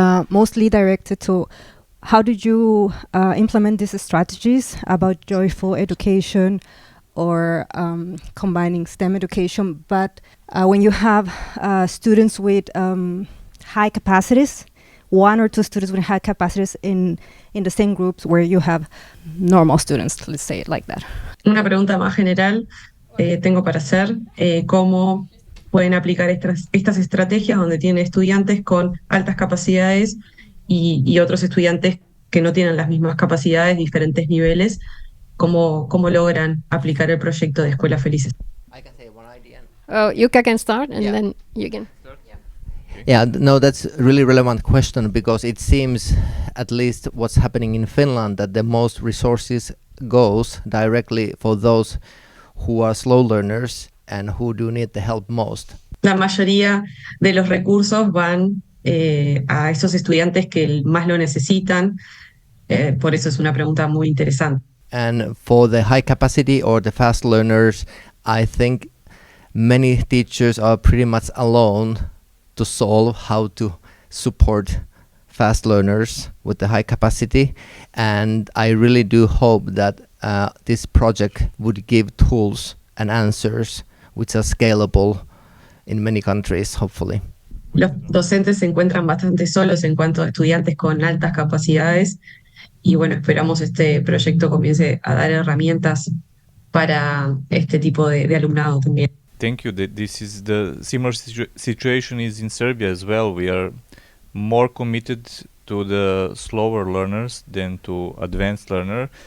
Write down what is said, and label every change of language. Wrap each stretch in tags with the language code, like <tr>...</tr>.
<en>mostly directed to how did you implement these strategies about joyful education or combining STEM education, but when you have students with high capacities, one or two students with high capacities in the same groups where you have normal students, let's say it like that.</en> <es>Una pregunta más general tengo para hacer, cómo pueden aplicar estas estrategias donde tienen estudiantes con altas capacidades y otros estudiantes que no tienen las mismas capacidades, diferentes niveles, cómo logran aplicar el proyecto de Escuelas Felices.</es> <en>I can say one idea. Oh, Jukka can start, and Yeah. then you can. Yeah, no, that's a really relevant question, because it seems, at least what's happening in Finland, that the most resources goes directly for those who are slow learners and who do need the help most.</en> <es>La mayoría de los recursos van a esos estudiantes que más lo necesitan, por eso es una pregunta muy interesante.</es> <en>And for the high capacity or the fast learners, I think many teachers are pretty much alone to solve how to support fast learners with the high capacity. And I really do hope that this project would give tools and answers which are scalable in many countries, hopefully.</en> <es>Los docentes se encuentran bastante solos en cuanto a estudiantes con altas capacidades y bueno, esperamos este proyecto comience a dar herramientas para este tipo de alumnado también.</es> <en>Thank you. This is the similar situation is in Serbia as well. We are more committed to the slower learners than to advanced learner.</en>